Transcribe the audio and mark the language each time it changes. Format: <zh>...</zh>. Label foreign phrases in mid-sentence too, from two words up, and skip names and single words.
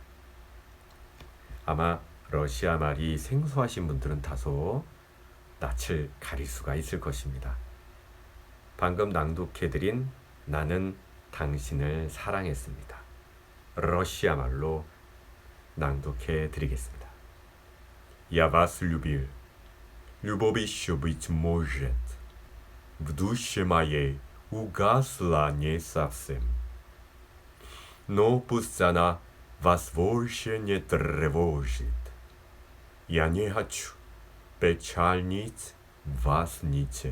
<ko>아마 러시아 말이 생소하신 분들은 다소 낯을 가릴 수가 있을 것입니다. 방금 낭독해드린 나는 당신을 사랑했습니다. 러시아 말로 낭독해 드리겠습니다.</ko> <ru>Я вас любил. Любовь еще быть может. В душе моей угасла не совсем. Но пусть она вас больше не тревожит. Я не хочу печальнить вас ничем.</ru>